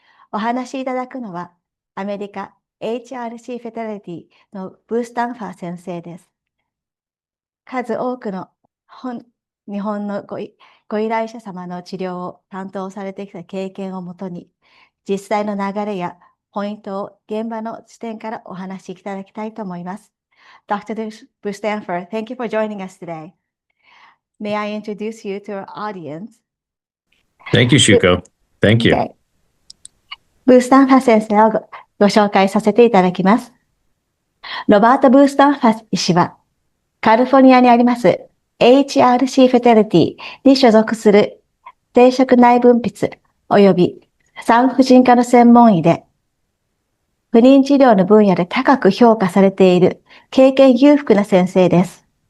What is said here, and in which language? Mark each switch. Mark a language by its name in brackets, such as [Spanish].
[Japanese] お話しいただくのはアメリカ HRC フェタリティのブースタンファー先生です。数多くの日本のご依頼者様の治療を担当されてきた経験をもとに、実際の流れやポイントを現場の視点からお話しいただきたいと思います。 [English] Dr. Bustanford, thank you for joining us today. May I introduce you to our audience? Thank you, Shuko. Thank you. Okay. [Japanese] ブースタンファー先生をご紹介させていただきます。ロバート・ブースタンファー医師は、カリフォルニアにあります HRC フェタリティに所属する生殖内分泌及び産婦人科の専門医で、不妊治療の分野で高く評価されている経験裕福な先生です。